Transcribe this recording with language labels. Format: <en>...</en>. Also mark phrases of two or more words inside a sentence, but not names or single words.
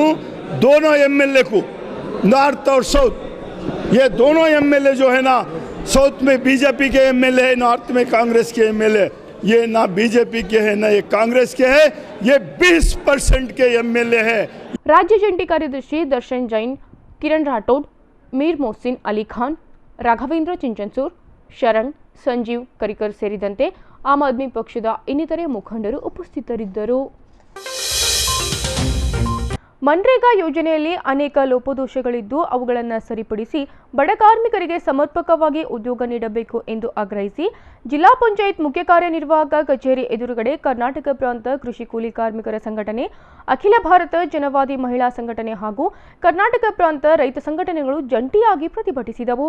<hi>दोनों एमएलए को, नॉर्थ और साउथ, ये दोनों एमएलए जो है ना, साउथ में बीजेपी के एमएलए है, नॉर्थ में कांग्रेस के एमएलए. ये ना बीजेपी के हैं ना ये कांग्रेस के हैं. ये 20% के एमएलए है.</hi> <kn>ರಾಜ್ಯ ಜಂಟಿ ಕಾರ್ಯದರ್ಶಿ दर्शन जैन, किरण राठौड़, मीर मोहसिन अली खान, ರಾಘವೇಂದ್ರ ಚಿಂಚನ್ಸೂರ್, ಶರಣ್, ಸಂಜೀವ್ ಕರಿಕರ್ ಸೇರಿದಂತೆ ಆಮ್ ಆದ್ಮಿ ಪಕ್ಷದ ಇನ್ನಿತರೆ ಮುಖಂಡರು ಉಪಸ್ಥಿತರಿದ್ದರು. ಮನ್ರೇಗಾ ಯೋಜನೆಯಲ್ಲಿ ಅನೇಕ ಲೋಪದೋಷಗಳಿದ್ದು ಅವುಗಳನ್ನು ಸರಿಪಡಿಸಿ ಬಡ ಕಾರ್ಮಿಕರಿಗೆ ಸಮರ್ಪಕವಾಗಿ ಉದ್ಯೋಗ ನೀಡಬೇಕು ಎಂದು ಆಗ್ರಹಿಸಿ ಜಿಲ್ಲಾ ಪಂಚಾಯತ್ ಮುಖ್ಯ ಕಾರ್ಯನಿರ್ವಾಹಕ ಕಚೇರಿ ಎದುರುಗಡೆ ಕರ್ನಾಟಕ ಪ್ರಾಂತ ಕೃಷಿ ಕೂಲಿ ಕಾರ್ಮಿಕರ ಸಂಘಟನೆ, ಅಖಿಲ ಭಾರತ ಜನವಾದಿ ಮಹಿಳಾ ಸಂಘಟನೆ ಹಾಗೂ ಕರ್ನಾಟಕ ಪ್ರಾಂತ ರೈತ ಸಂಘಟನೆಗಳು ಜಂಟಿಯಾಗಿ ಪ್ರತಿಭಟಿಸಿದವು.</kn>